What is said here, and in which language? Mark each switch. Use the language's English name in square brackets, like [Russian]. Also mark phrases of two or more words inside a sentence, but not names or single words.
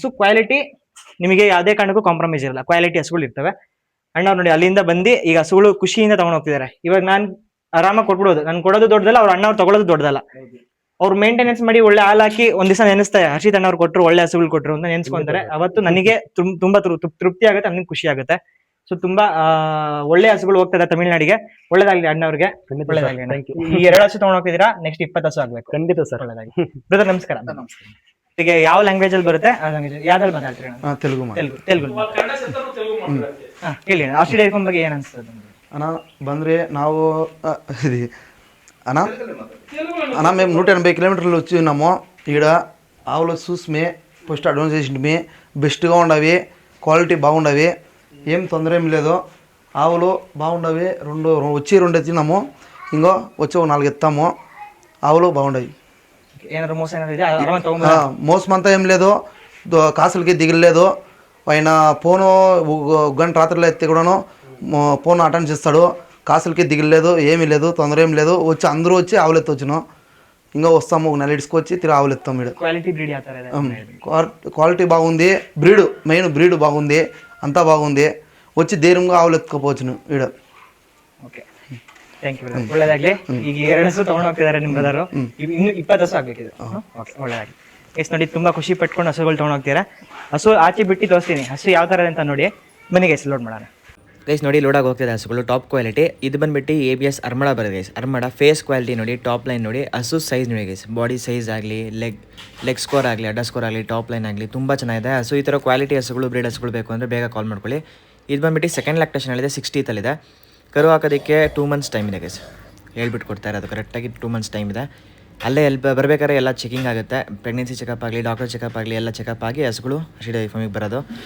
[Kannada] ಕ್ವಾಲಿಟಿ ನಿಮಗೆ ಯಾವುದೇ ಕಾರಣಕ್ಕೂ ಕಾಂಪ್ರಮೈಸ್ ಇರಲ್ಲ ಕ್ವಾಲಿಟಿ ಹಸುಗಳು ಇರ್ತವೆ ಅಣ್ಣವ್ರು ನೋಡಿ ಅಲ್ಲಿಂದ ಬಂದು ಈಗ ಹಸುಗಳು ಖುಷಿಯಿಂದ ತಗೊಂಡು ಹೋಗ್ತಿದ್ದಾರೆ ಇವಾಗ ನಾನು ಆರಾಮಾಗಿ ಕೊಟ್ಬಿಡೋದು ನಾನು ಕೊಡೋದು ದೊಡ್ಡದಲ್ಲ ಅವ್ರ ಅಣ್ಣವ್ರು ತಗೊಳ್ಳೋದು ದೊಡ್ಡದಲ್ಲ ಅವ್ರು ಮೇಂಟೆನೆನ್ಸ್ ಮಾಡಿ ಒಳ್ಳೆ ಹಾಲ್ ಹಾಕಿ ಒಂದ್ ದಿವಸ ನೆನೆಸ್ತಾರೆ ಹರ್ಷಿತ್ ಅಣ್ಣವ್ರು ಕೊಟ್ಟರು ಒಳ್ಳೆ ಹಸುಗಳು ಕೊಟ್ಟರು ಅಂತ ನೆನ್ಸ್ಕೊಂತಾರೆ ಅವತ್ತು ನನಗೆ ತುಂಬಾ ತೃಪ್ತಿ ಆಗುತ್ತೆ ನನಗೆ ಖುಷಿ ಆಗುತ್ತೆ ಸೊ ತುಂಬಾ ಒಳ್ಳೆ ಹಸುಗಳು ಹೋಗ್ತದೆ ತಮಿಳ್ನಾಡಿಗೆ ಒಳ್ಳೇದಾಗ್ಲಿ ಅಣ್ಣವ್ರಿಗೆ ಒಳ್ಳೇದಾಗ್ಲಿ ಅಣ್ಣ. [English] Thank you. [Kannada] ಈ 2 ಹಸು ತಗೊಂಡ್ ಹೋಗ್ತಿದ್ದೀರಾ ನೆಕ್ಸ್ಟ್ 20 ಹಸು ಆಗ್ಬೇಕು ಖಂಡಿತ ಸರ್ ಒಳ್ಳೇದಾಗಿ ಬ್ರದರ್ ನಮಸ್ಕಾರ ಈಗ ಯಾವ ಲ್ಯಾಂಗ್ವೇಜ್ ಅಲ್ಲಿ ಬರುತ್ತೆ ಆ ಲ್ಯಾಂಗ್ವೇಜ್ ಯಾವ್ದ್ರಲ್ಲಿ ಮಾತಾಡ್ತೀರಿ ಅಣ್ಣ? [Telugu] తెలుగు [Kannada] ತೆಲುಗು ಹಾ ಹೇಳಿ ಅಣ್ಣ ಆಸ್ಟ್ರೇಲಿಯಾ [English] dairy farm [Kannada] ಬಗ್ಗೆ ಏನ್ ಅನ್ಸ್ತದೆ ನಿಮ್ಗೆ? [Telugu] అన్న బంద్రే నావు ఇది అన్న అన్న మేము 180 కిలోమీటర్లు వచ్చి ఉన్నాము ఈడ ఆవులు చూసి [English] first advance [Telugu] చేసింటిమి బెస్ట్గా ఉండవి క్వాలిటీ బాగుండవి ఏం తొందర ఏం లేదు ఆవులు బాగుండవి రెండు ఎత్తినాము ఇంకో వచ్చి ఒక 4 ఎత్తాము ఆవులు బాగుండవి [Kannada] ಏನಾದ್ರು ಮೋಸ ಏನಾದ್ರು ಇದೆ ಆರಾಮಾಗಿ ತಗೊಂಡ್ [Telugu] మోసం అంతా ఏం లేదు కాసులకి దిగలేదు ఆయన ఫోను గంట రాత్రిలో ఎత్తి కూడాను [English] phone attend [Telugu] చేస్తాడు కాసులకి దిగలేదు ఏమీ లేదు తొందర ఏం లేదు వచ్చి అందరూ వచ్చి ఆవులు ఎత్తొచ్చును ఇంకా వస్తాము ఒక నెల ఇడ్చుకొచ్చి తిరిగి ఆవులు ఎత్తాం ఈడ [English] quality breed [Kannada] ಯಾವ ತರ ಇದೆ [Telugu] క్వాలిటీ బాగుంది [English] main breed [Telugu] బాగుంది అంతా బాగుంది వచ్చి ధైర్యంగా ఆవులు ఎత్తుకోపోవచ్చును ఈడ [English] okay thank you [Kannada] ಒಳ್ಳೇದಾಗ್ಲಿ ಈಗ 2 ಹಸು ತಗೊಂಡ್ ಹೋಗ್ತಿದ್ದಾರೆ ನಿಮ್ ಬ್ರದರು ಇನ್ನು 20 ಹಸು ಆಗ್ಬೇಕಿದೆ ಓಕೆ ಒಳ್ಳೇದಾಗ್ಲಿ ಎಸ್ ನೋಡಿ ತುಂಬಾ ಖುಷಿ ಪಟ್ಕೊಂಡು ಹಸುಗಳು ತಗೊಂಡ್ ಹೋಗ್ತೀರಾ ಹಸು ಆಚೆ ಬಿಟ್ಟು ತೋರಿಸ್ತೀನಿ ಹಸು ಯಾವ ತರ ಅಂತ ನೋಡಿ ಮನೆಗೆ ಹೆಸರು ಲೋಡ್ ಮಾಡೋಣ ಗೈಸ್ ನೋಡಿ ಲೋಡಾಗಿ ಹೋಗ್ತಿದೆ ಹಸುಗಳು [English] top quality [Kannada] ಇದು ಬಂದ್ಬಿಟ್ಟು ABS ಅರ್ಮಡ ಬರುತ್ತೆ ಗೈಸ್ ಅರ್ಮಡ [English] face quality [Kannada] ನೋಡಿ [English] top line [Kannada] ನೋಡಿ ಹಸು ಸೈಜ್ ನೋಡಿ ಗೈಸ್ [English] body size [Kannada] ಆಗಲಿ [English] leg score [Kannada] ಆಗಲಿ ಅಡ್ಡ ಸ್ಕೋರ್ ಆಗಲಿ [English] top line [Kannada] ಆಗಲಿ ತುಂಬ ಚೆನ್ನಾಗಿದೆ ಹಸು ಈ ಥರ ಕ್ವಾಲಿಟಿ ಹಸುಗಳು ಬ್ರೀಡ್ ಹಸುಗಳು ಬೇಕು ಅಂದರೆ ಬೇಗ ಕಾಲ್ ಮಾಡ್ಕೊಳ್ಳಿ ಇದು ಬಂದ್ಬಿಟ್ಟು [English] second lactation [Kannada] ಇದೆ 60th ಕರು ಹಾಕೋದಕ್ಕೆ [English] 2 months time [Kannada] ಇದೆ ಗೈಸ್ ಹೇಳ್ಬಿಟ್ಟು ಕೊಡ್ತಾರೆ ಅದು ಕರೆಕ್ಟಾಗಿ [English] 2 months time [Kannada] ಇದೆ ಅಲ್ಲೇ ಬರಬೇಕಾದ್ರೆ ಎಲ್ಲ ಚೆಕಿಂಗ್ ಆಗುತ್ತೆ [English] pregnancy checkup [Kannada] ಆಗಲಿ [English] doctor checkup [Kannada] ಆಗಲಿ ಎಲ್ಲ ಚೆಕಪ್ ಆಗಿ ಹಸುಗಳು ಹಸಿ ಡೈರಿ ಫಾರ್ಮಿಗೆ ಬರೋದು